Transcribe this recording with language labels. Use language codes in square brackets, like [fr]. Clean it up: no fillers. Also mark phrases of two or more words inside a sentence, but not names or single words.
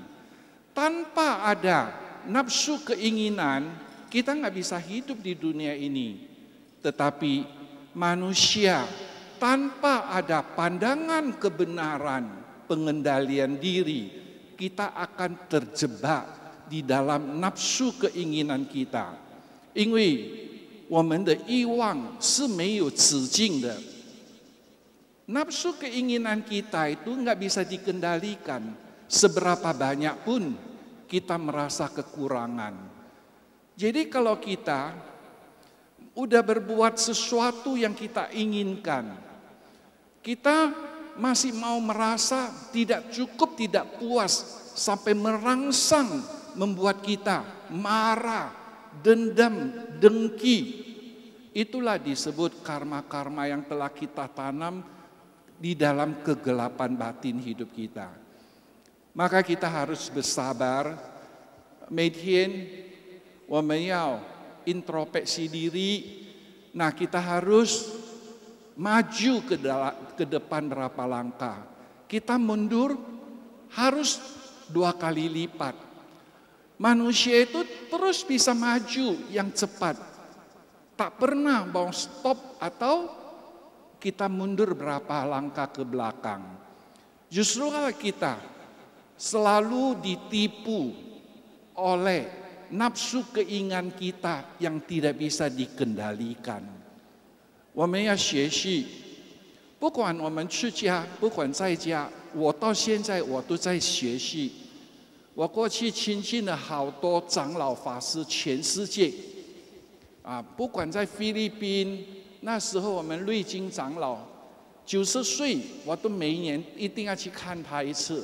[id] Tanpa ada nafsu keinginan, kita nggak bisa hidup di dunia ini. Tetapi manusia tanpa ada pandangan kebenaran, pengendalian diri, kita akan terjebak di dalam nafsu keinginan kita. [zh] 因为我们的欲望是没有止境的。 [id] Nafsu keinginan kita itu nggak bisa dikendalikan. Seberapa banyak pun kita merasa kekurangan. Jadi kalau kita udah berbuat sesuatu yang kita inginkan, kita masih mau merasa tidak cukup, tidak puas, sampai merangsang membuat kita marah, dendam, dengki. Itulah disebut karma-karma yang telah kita tanam di dalam kegelapan batin hidup kita. Maka kita harus bersabar, [zh] 每天我们要 [id] introspeksi diri. Nah kita harus maju ke depan berapa langkah. Kita mundur harus 2 kali lipat. Manusia itu terus bisa maju yang cepat. Tak pernah mau stop atau kita mundur berapa langkah ke belakang. Justru kalau kita selalu ditipu oleh nafsu keinginan kita yang tidak bisa dikendalikan. [zh] 我们要学习，不管我们出家，不管在家，我到现在我都在学习。我过去亲近了好多长老法师，全世界，不管在菲律宾，那时候我们瑞金长老90岁，我都每一年一定要去看他一次。